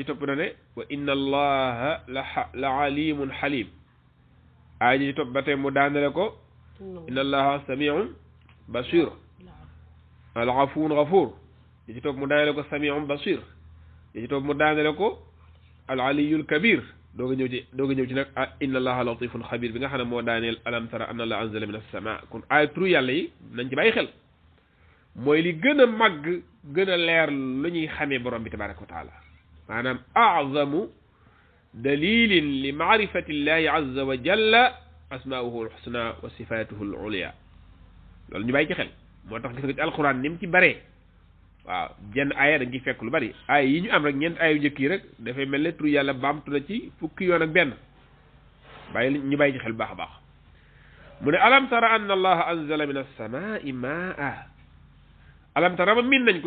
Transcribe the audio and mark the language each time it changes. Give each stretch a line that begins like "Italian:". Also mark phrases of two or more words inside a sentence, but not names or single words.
Wolof: topp na ne
Arabic: وإن الله لعليم حليم
Wolof: aay ji ci topp ba tey mu daanele ko
Arabic: إن الله سميع بصير العفو غفور
Wolof: ji ci topp mu daanele ko
Arabic: سميع بصير
Wolof: ji ci topp mu daanele ko
Arabic: العلي الكبير
Wolof: dooga ñëw ci nag
Arabic: إن الله لطيف خبير
Wolof: bi nga xam ne moo daaneel
Arabic: ألم تر أن الله أنزل من السماء
Wolof: kon ay turu yàlla yi nañ ci bàyyi xel mooy li gën a màgg gën a leer lu ñuy xamee borom bi
Arabic: تبارك وتعالى
Wolof: maanaam
Arabic: أعظم دليل لمعرفة الله عز وجل أسماؤه الحسنى وصفاته العليا
Wolof: loolu ñu bàyyi ci xel moo tax gis nga ci alquran ni mu ci baree waaw jenn aaya dañ ciy fekk lu bari aaya yi ñu am rek ñeent aaya yu njëkk yi rek dafay mel ne turu yàlla baamtu na ci fukki yoon ak benn ñu bàyyi ci xel baax a baax mu ne
Arabic: ألم تر أن الله أنزل من السماء ماء ألم تر
Wolof: ba min nañ ko